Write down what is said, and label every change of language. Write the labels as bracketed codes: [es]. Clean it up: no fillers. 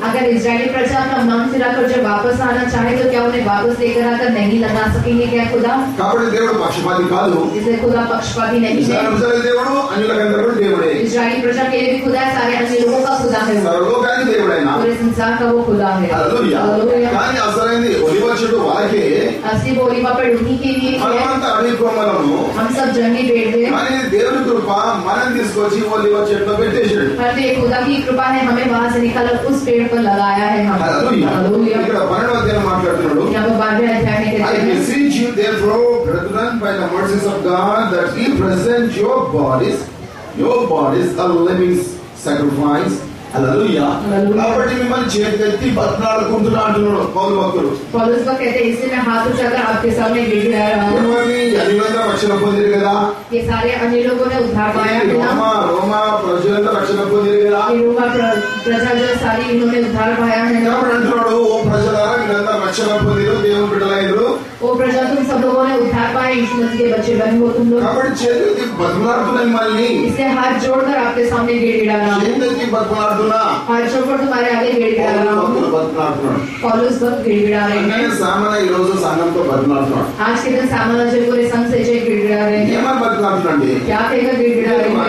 [hi] अगर इस्राएली प्रजा का नाम सिराकर जब वापस आना चाहे तो क्या उन्हें वापस लेकर आकर नहीं लगा सकेंगे क्या खुदा? [te] కాబట్టి దేవుడు పక్షపాతి కాదు. [hi] इसलिए खुदा पक्षपाती नहीं है। [te] దేవుడు అన్యులకందరూ కూడా దేవుడే. [hi] इस्राएली प्रजा के लिए भी खुदा है, सारे अन्य लोगों का खुदा है, [te] సర్వలోకానికి దేవుడైనా [hi] पूरे संसार का वो खुदा है। [te] హల్లెలూయా. కానీ అసలైంది ఒలివ చెట్టు వాళ్ళకే, [hi] असली वो ओलीवा पेड़ उन्हीं के लिए है। [te] మనమంతా అడవి కొమ్మలము, [hi] हम सब जंगली पेड़ हैं। [te] కానీ దేవుని కృప మనం తీసుకొచ్చి ఒలివ చెట్టులో పెట్టేశాడు. [hi] परंतु खुदा की कृपा है, हमें वहां से निकाल उस पेड़ पर लगाया है। हम हालेलुया। [te] ఇక్కడ 12వ అధ్యాయం మాట్లాడుతున్నాడు. [hi] यहाँ पर 12वें अध्याय में कहते [en] I [hi] हैं, [en] beseech you therefore, brethren, by the mercies of God, that ye present your bodies a living sacrifice. [te] హల్లెలూయా. కాబట్టి మిమ్మల్ని చేతులెత్తి బతిమాలుకుంటున్నా అంటున్నాడు పౌలు భక్తుడు. [hi] पौलुस को कहते हैं, इसलिए मैं हाथ उठाकर आपके सामने गिड़गिड़ा रहा हूँ। [te] అన్యులందరూ రక్షణ పొందిరు కదా, [hi] ये सारे अन्य लोगों ने उद्धार पाया है ना? [te] రోమా ప్రజలందరూ రక్షణ పొందిరు కదా. [hi] रोमा प्रजा जो सारी इन्होंने उद्धार पाया है ना? [te] కాబట్టి అంటున్నాడు, ఓ ప్రజలారా మీరందరూ రక్షణ పొందిరు, దేవుని బిడ్డలైనరు. [hi] ओ प्रजा तुम सब लोगों ने उद्धार पाया, यीशु मसीह के बच्चे बने हो तुम लोग। [te] కాబట్టి చేతులెత్తి బతిమాలుతున్నా మిమ్మల్ని, [hi] इसलिए हाथ जोड़कर आपके सामने गिड़गिड़ा रहा हूँ। [te] చేతులెత్తి బతిమాలుతున్నా, [hi] हाथ जोड़कर तुम्हारे आगे गिड़गिड़ा रहा हूँ। [te] బతిమాలుతున్నాడు. [hi] पौलुस वक्त गिड़गिड़ा रहे हैं। [te] సామాన్య ఈ రోజు సంఘంతో బతిమాలుతున్నాడు. [hi] आज के दिन सामान्य जन पूरे संघ से जो गिड़गिड़ा रहे हैं। [te] ఏమని బతిమాలుతున్నాండి? [hi] क्या कहकर गिड़गिड़ा रहे हैं?